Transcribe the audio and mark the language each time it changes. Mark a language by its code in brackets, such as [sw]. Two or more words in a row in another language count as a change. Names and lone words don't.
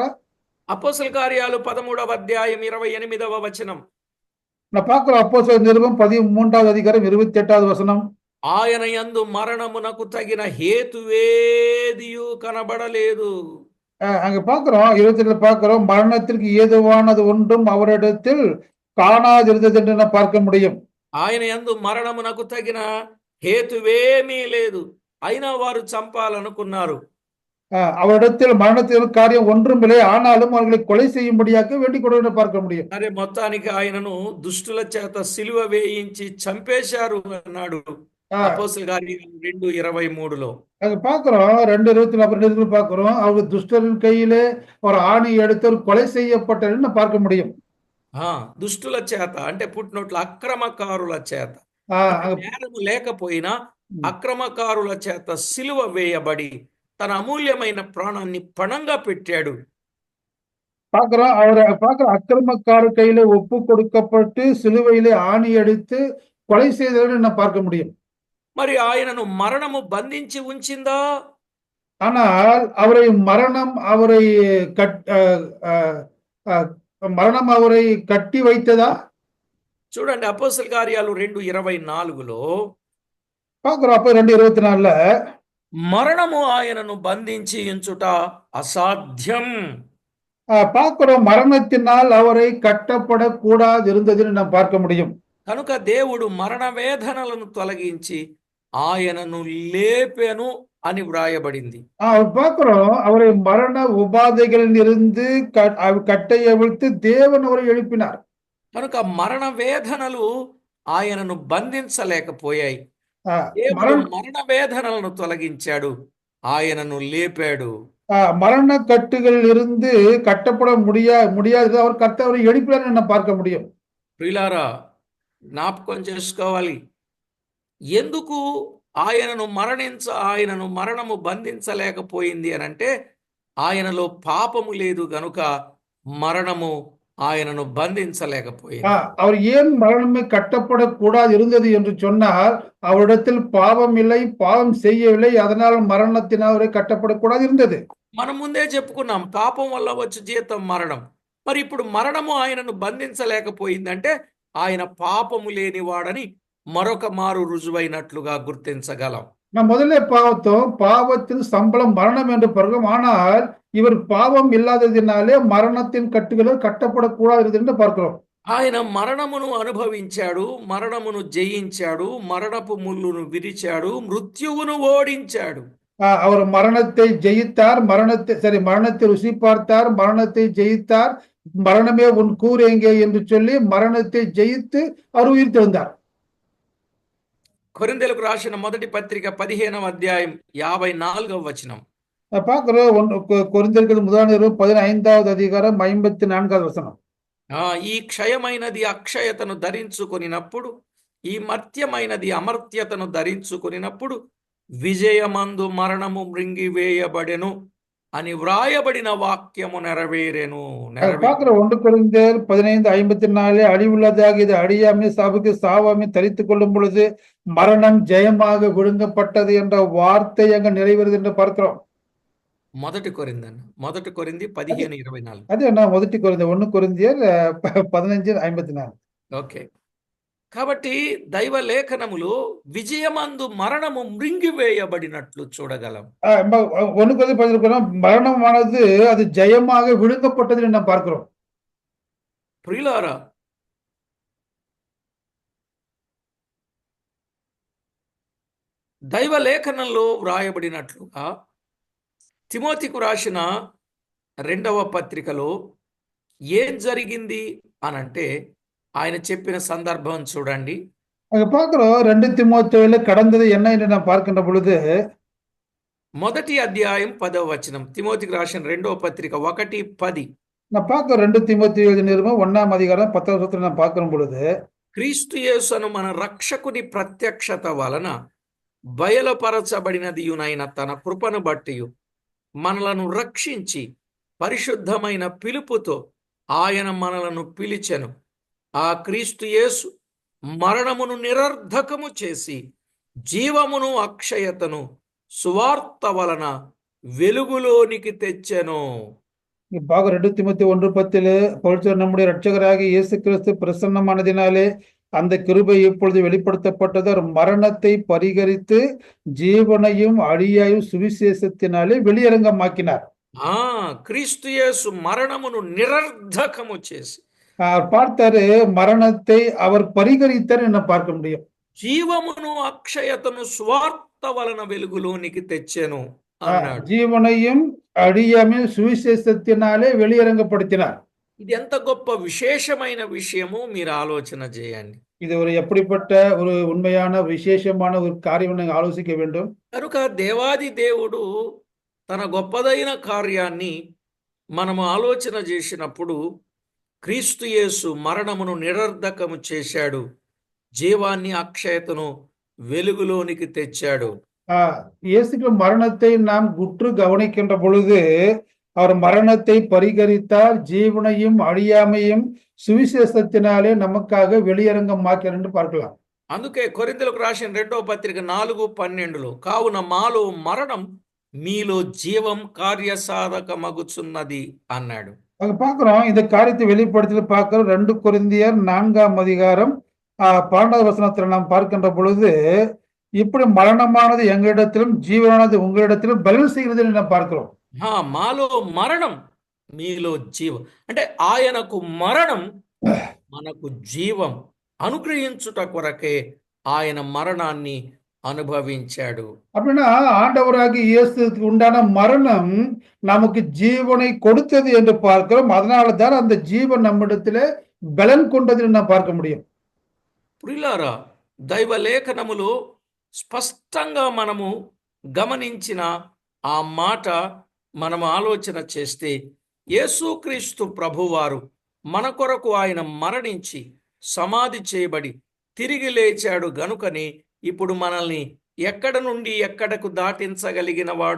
[te] అపోస్తల కార్యాలు 13వ అధ్యాయం 28వ వచనం. [ta] நான் பார்க்கிறோம். அப்போஸ்தலர் நிருபம் 13వ அதிகாரம் 28வது வசனம். [te] ఆయన యందు మరణమునకు తగిన హేతువేదియు కనబడలేదు. [ta] அங்க பார்க்கிறோம் 22 பார்க்கிறோம் மரணத்திற்கு ஏதுவானது ஒன்றும் அவரிடத்தில் காணாதிருந்தது என்று பார்க்க முடியும். [te] ఆయన యందు మరణమునకు తగిన హేతువేమీ లేదు, అయినా వారు చంపాలనుకున్నారు. [ta] அவரிடத்தில் மரணத்தில் காரியம் ஒன்றும் இல்லை, ஆனாலும் அவர்களை கொலை செய்யும்படியாக வேண்டிக் கொண்டு பார்க்க முடியும். [te] అరే మొత్తానికి ఆయనను దుష్టుల చేత సిలువ వేయించి చంపేశారు అన్నాడు ஆஹ் అపోస్తల కార్యాలు 2:23లో. [ta] அங்க பாக்குறோம் 2:24 பாக்குறோம், அவங்க துஷ்டரின் கையிலே ஒரு ஆணி எடுத்து ஒரு கொலை செய்யப்பட்டதுன்னு பார்க்க முடியும். [te] ఆ దుష్టుల చేత అంటే పుట్టినోట్ల అక్రమకారుల చేత, అంటే [ta] அங்க [te] నేరము లేకపోయినా అక్రమకారుల చేత సిలువ వేయబడి తన అమూల్యమైన ప్రాణాన్ని పణంగా పెట్టాడు. [ta] பாக்குறோம், அவரை பாக்குற அக்கிரமக்காரர் கையில ஒப்பு கொடுக்கப்பட்டு சிலுவையிலே ஆணி அடித்து கொலை செய்ததுன்னு நான் பார்க்க முடியும். [te] మరి ఆయనను మరణము బంధించి ఉంచిందా? [ta] ஆனால் அவரை மரணம் அவரை கட் அஹ், அஹ், அஹ், மரணம் அவரை கட்டி வைத்ததா? [te] చూడండి అపోస్తల కార్యాలు 2:24లో [ta] பாக்குறோம், அப்ப 2:24 [te] మరణము ఆయనను బంధించి ఉంచుట అసాధ్యం. [ta] பார்க்கிறோம், மரணத்தினால் அவரை கட்டப்படக்கூடாது இருந்ததுன்னு நாம் பார்க்க முடியும். [te] కనుక దేవుడు మరణ వేదనలను తొలగించి ఆయనను లేపెను అని వ్రాయబడింది. பார்க்கிறோம், அவரை மரண உபாதைகளில் இருந்து கட்டையை அவிழ்த்து தேவன் அவரை எழுப்பினார். కనుక మరణ వేదనలు ఆయనను బంధించలేకపోయాయి. దేవుడు [ta] மரண [te] మరణ వేదనలను తొలగించాడు, ఆయనను లేపాడు. [ta] மரண கட்டுகளில் இருந்து கட்டப்பட முடியாது அவர் கர்த்தரை எழுப்பினார் நம்ம பார்க்க முடியும். [te] ప్రియులారా, జ్ఞాపకం చేసుకోవాలి, ఎందుకు ఆయనను మరణము బంధించలేకపోయింది అని అంటే ఆయనలో పాపము లేదు గనుక మరణము ఆయనను బంధించలేకపోయింది. [ta] அவர் ஏன் மரணமே கட்டப்படக்கூடாது இருந்தது என்று சொன்னால் அவரிடத்தில் பாவம் இல்லை, பாவம் செய்யவில்லை, அதனால் மரணத்தினால் அவரை கட்டப்படக்கூடாது இருந்தது. [te] మనం ముందే చెప్పుకున్నాం, పాపం వల్ల వచ్చే జీతం మరణం. మరి ఇప్పుడు మరణము ఆయనను బంధించలేకపోయిందంటే ఆయన పాపము లేనివాడని మరొక మారు రుజువైనట్లుగా గుర్తించగలం. [ta] நாம் முதல்ல பார்த்தோம், பாவத்தின் சம்பளம் மரணம் என்று பிறகு, ஆனால் இவர் பாவம் இல்லாததினாலே மரணத்தின் கட்டுகளும் கட்டப்படக்கூடாது என்று பார்க்கிறோம். [te] ఆయన మరణమును అనుభవించాడు, మరణమును జయించాడు, మరణపు ముళ్ళును విరిచాడు, మృత్యువును ఓడించాడు. [ta] அவர் மரணத்தை ஜெயித்தார், மரணத்தை ருசி பார்த்தார், மரணத்தை ஜெயித்தார், மரணமே உன் கூர் எங்கே என்று சொல்லி மரணத்தை ஜெயித்து அவர் உயிர் தெழுந்தார். [te] కొరింథీయులకు రాసిన మొదటి పత్రిక 15వ అధ్యాయం 54వ వచనం. [ta] பார்க்கிறோம், கொரிந்தியர்கள் முதலாம் நிருபம் 15வது அதிகாரம் 54வது வசனம். [te] ఈ క్షయమైనది అక్షయతను ధరించుకొనినప్పుడు, ఈ మర్త్యమైనది అమర్త్యతను ధరించుకొనినప్పుడు విజయమందు మరణము మృంగివేయబడెను అని వ్రాయబడిన వాక్యము నెరవేరెను. [ta] பார்க்கிற 1 கொரிந்தியர் 15:54 அழிவுள்ளதாக இது அழியாமை சாவுக்கு சாவாமை தரித்துக் கொள்ளும் பொழுது மரணம் ஜெயமாக விழுங்கப்பட்டது என்ற வார்த்தை அங்க நிறைவேறுது என்று பார்க்கிறோம். [te] మొదటి కొరింథీ 15:24. [ta] அது என்ன [te] మొదటి కొరింథీయర్ 1 కొరింథీయర్ 15:54. ఓకే. కాబట్టి దైవ లేఖనములు విజయమందు మరణము మృంగివేయబడినట్లు చూడగలం. [ta] 1 கொரிந்தியர் 15 மரணமானது அது ஜெயமாக விழுங்கப்பட்டது என்று நாம் பார்க்கிறோம். [te] ప్రియులారా, దైవ లేఖనంలో వ్రాయబడినట్లుగా తిమోతికు రాసిన 2వ పత్రికలో ఏం జరిగింది అనంటే ఆయన చెప్పిన సందర్భం చూడండి. [ta] அங்க பார்க்கிறோம், 2 தீமோத்தேயுல கடந்தது என்ன என்று நாம் பார்க்கின்ற பொழுது [te] మొదటి అధ్యాయం 10వ వచనం. తిమోతికి రాసిన 2వ పత్రిక 1:10. [ta] நான் பார்க்க 2 தீமோத்தேயு நிருபம் 1ஆம் அதிகாரம் 10వ வசனத்தை நான் பார்க்கும் பொழுது, [te] క్రీస్తు యేసును మన రక్షకుని ప్రత్యక్షత వలన బయలుపరచబడినదియునైన తన కృపను బట్టి మనలను రక్షించి పరిశుద్ధమైన పిలుపుతో ఆయన మనలను పిలిచెను. ఆ క్రీస్తు యేసు మరణమును నిరర్ధకము చేసి జీవమును అక్షయతను సువార్త వలన వెలుగులోనికి తెచ్చెను. [ta] பார்க்க 2 தீமோத்தேயு 1:10 பவுல் நம்முடைய இரட்சகராகிய இயேசு கிறிஸ்து பிரசன்னமானதினாலே அந்த கிருபை இப்பொழுது வெளிப்படுத்தப்பட்டது, மரணத்தை பரிகரித்து ஜீவனையும் அழியாயும் சுவிசேஷத்தினாலே வெளியரங்கமாக்கினார். [te] క్రీస్తు యేసు మరణమును నిరర్ధకము చేసి [ta] பார்த்தாரு, மரணத்தை அவர் பரிகரித்தார் என்ன பார்க்க முடியும். [te] జీవమును అక్షయతను స్వార్థ వలన వెలుగులోనికి తెచ్చెను. అన్నాడు. [ta] ஜீவனையும் அழியாமையும் சுவிசேஷத்தினாலே வெளியரங்கப்படுத்தினார். [te] ఇది ఎంత గొప్ప విశేషమైన విషయము మీరు ఆలోచన చేయండి. [ta] இது ஒரு எப்படிப்பட்ட ஒரு உண்மையான விசேஷமான ஒரு காரியம் நீங்கள் ஆலோசிக்க வேண்டும். [te] కనుక దేవాది దేవుడు తన గొప్పదైన కార్యాన్ని మనము ఆలోచన చేసినప్పుడు క్రీస్తు యేసు మరణమును నిరర్ధకము చేశాడు, జీవాన్ని అక్షయతను వెలుగులోనికి తెచ్చాడు. [ta] இயேசுக்கு மரணத்தை நாம் உற்று கவனிக்கின்ற பொழுது அவர் மரணத்தை பரிகரித்தார், ஜீவனையும் அழியாமையும் சுவிசேஷத்தினாலே நமக்காக வெளியரங்கமாக்கிறார் என்று பார்க்கலாம். [te] అందుకే కొరింథీయులకు రాసిన 2వ పత్రిక 4:12 కావున మాలో మరణం మీలో జీవం కార్యసాధకమగుచున్నది అన్నాడు. [ta] அங்க பார்க்கிறோம், இந்த காரியத்தை வெளிப்படுத்தி பார்க்கிறோம். 2 கொரிந்தியர் 4ஆம் அதிகாரம் 12வது வசனத்தில் நாம் பார்க்கின்ற பொழுது இப்படி மரணமானது எங்களிடத்திலும் ஜீவனானது உங்களிடத்திலும் பலன் செய்கிறது என்று நாம் பார்க்கிறோம். [te] మాలో మరణం మీలో జీవం అంటే ఆయనకు మరణం మనకు జీవం అనుగ్రహించుట కొరకే ఆయన మరణాన్ని అనుభవించాడు. [ta] அப்படின்னா ஆண்டவராகிய இயேசுக்கு உண்டான மரணம் நமக்கு ஜீவனை கொடுத்தது என்று பார்க்கிறோம். அதனால தான் அந்த ஜீவன் நம்மிடத்திலே பலன் கொண்டது என்று நாம் பார்க்க முடியும். [te] ప్రియులారా, దైవ లేఖనములో స్పష్టంగా మనము గమనించిన ఆ మాట మనము ఆలోచన చేస్తే యేసుక్రీస్తు ప్రభువారు మన కొరకు ఆయన మరణించి సమాధి చేయబడి తిరిగి లేచాడు గనుకనే ఇప్పుడు మనల్ని ఎక్కడ నుండి ఎక్కడకు దాటించగలిగిన వాడు.